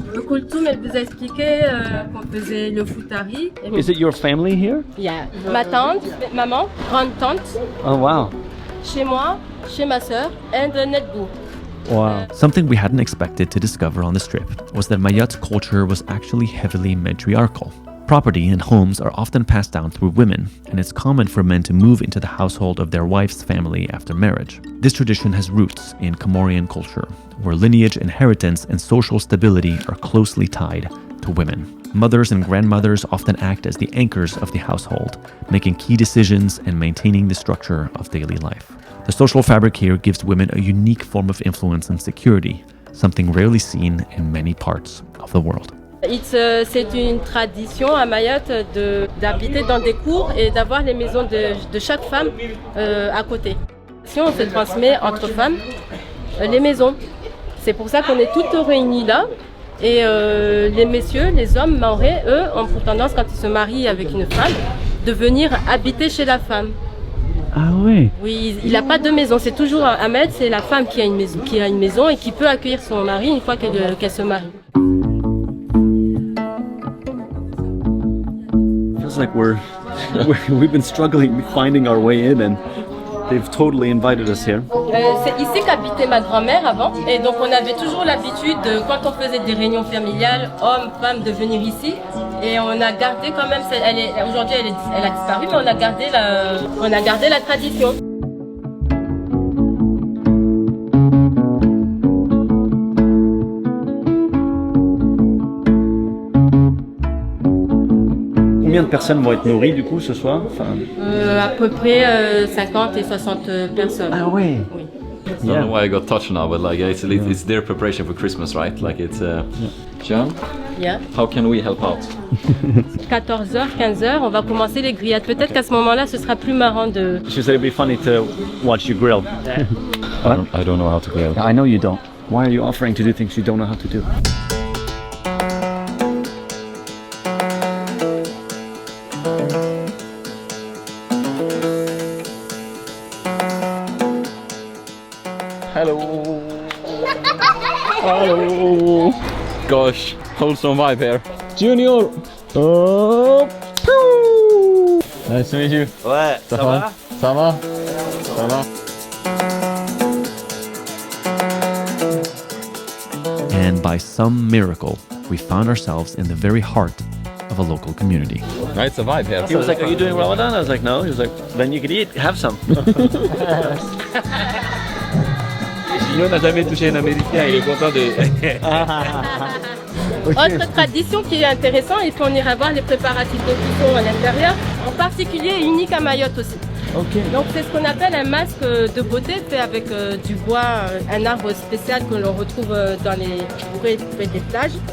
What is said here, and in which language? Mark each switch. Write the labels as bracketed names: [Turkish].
[French] Le Kultum, elle vous a expliqué qu'on faisait le futari. [English] Is it your family here? [French] Yeah. Ma tante, maman, grande tante, [English] Oh wow. [French] chez moi, chez ma sœur, and Netboo. [English] Wow. Something we hadn't expected to discover on this trip was that Mayotte's culture was actually heavily matriarchal. Property and homes are often passed down through women, and it's common for men to move into the household of their wife's family after marriage. This tradition has roots in Comorian culture, where lineage, inheritance, and social stability are closely tied to women. Mothers and grandmothers often act as the anchors of the household, making key decisions and maintaining the structure of daily life. The social fabric here gives women a unique form of influence and security, something rarely seen in many parts of the world. [French] C'est une tradition à Mayotte d'habiter dans des cours et d'avoir les maisons de chaque femme à côté. Si on se transmet entre femmes les maisons. C'est pour ça qu'on est toutes réunies là. Et les messieurs, les hommes maorais, eux, ont pour tendance, quand ils se marient avec une femme, de venir habiter chez la femme. Ah oui. Oui, il n'a pas de maison. C'est toujours Ahmed, c'est la femme qui a une maison et qui peut accueillir son mari une fois qu'elle se marie. [English] Feels like we've been struggling finding our way in, and they've totally invited us here. [French] C'est ici qu'habitait ma grand-mère avant, et donc on avait toujours l'habitude, quand on faisait des réunions familiales, hommes, femmes, de venir ici, et on a gardé quand même, aujourd'hui elle a disparu, mais on a gardé la tradition. Combien de personnes vont être nourries du coup ce soir? À peu près 50 et 60 personnes. Ah ouais. Oui. [English] I don't know why I got touched now, but like it's their preparation for Christmas, right? Like it's John, Yeah. how can we help out? [French] 14h, 15h, on va commencer les grillades. Peut-être qu'à ce moment-là, ce sera plus marrant de... [English] She said it'd be funny to watch you grill. I don't know how to grill. I know you don't. Why are you offering to do things you don't know how to do? Hello. Hello. Gosh, wholesome vibe here. Junior. Oh. Nice to meet you. [French] Ouais, ça va? Ça va? Ça va? [English] And by some miracle, we found ourselves in the very heart of a local community. Right, it's a vibe here. He was like, are you doing Ramadan? I was like, no. He was like, then you can eat, have some. [French] Nous, on n'a jamais touché un Américain, il est content de... Autre tradition qui est intéressante, et puis on ira voir les préparatifs de cuisson à l'intérieur, en particulier et unique à Mayotte aussi. [English] Okay. [French] Donc c'est ce qu'on appelle un masque de beauté fait avec du bois, un arbre spécial que l'on retrouve dans les près des plages.